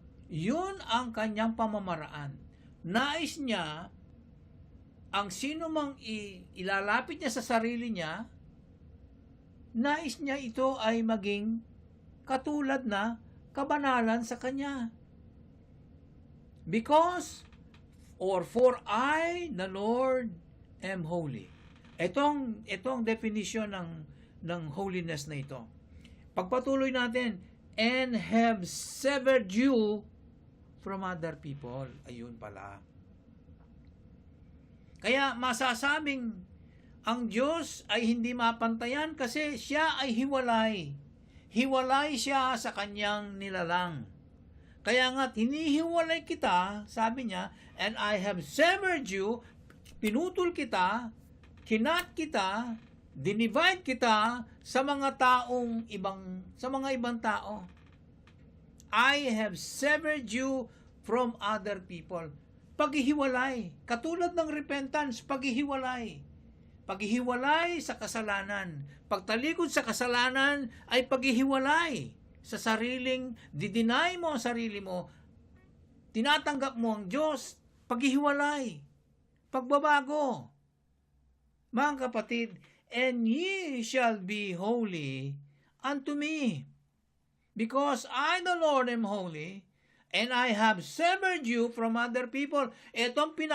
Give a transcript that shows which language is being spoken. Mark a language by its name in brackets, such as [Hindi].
[Filipino] Yun ang Kanyang pamamaraan. Nais niya, ang sino mang ilalapit niya sa sarili niya, nais niya ito ay maging katulad na kabanalan sa Kanya. [English] Because, or for I, the Lord, am holy. [Filipino] Ito ang definition ng holiness na ito. Pagpatuloy natin, [English] and have severed you from other people. [Filipino] Ayun pala. Kaya masasabing ang Diyos ay hindi mapantayan kasi siya ay hiwalay. Hiwalay siya sa kanyang nilalang. Kaya nga, hinihiwalay kita, sabi niya, [English] and I have severed you, [Filipino] pinutol kita, kinat kita, dinivide kita sa mga ibang tao. [English] I have severed you from other people. [Filipino] Paghihiwalay, katulad ng repentance, paghihiwalay. Paghihiwalay sa kasalanan. Pagtalikod sa kasalanan ay paghihiwalay sa sariling, dideny mo ang sarili mo, tinatanggap mo ang Diyos, paghihiwalay, pagbabago. Mga kapatid, [English] and ye shall be holy unto me, because I the Lord am holy, and I have severed you from other people. [Filipino] Ito ang